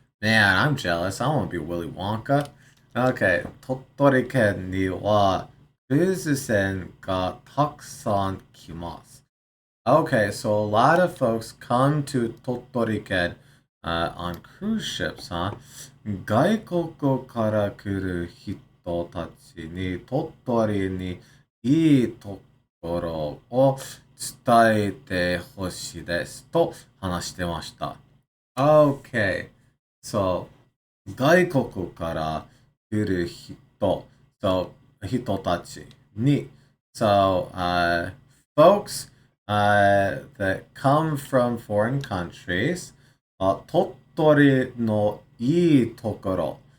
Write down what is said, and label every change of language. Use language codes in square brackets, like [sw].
[en] Man, I'm jealous. I want to be Willy Wonka. Okay. [ja] Tottori ken ni wa buzusen ga takusan kimasu. [en] Okay, so a lot of folks come to Tottori-ken on cruise ships, huh? [ja] 外国から来る人たちに鳥取にいいところを伝えてほしいですと話してました。 [en] Okay, so [ja] 外国から来る人、 [en] so [ja] 人たちに、 [en] so folks that come from foreign countries, [ja] 鳥取のいいところ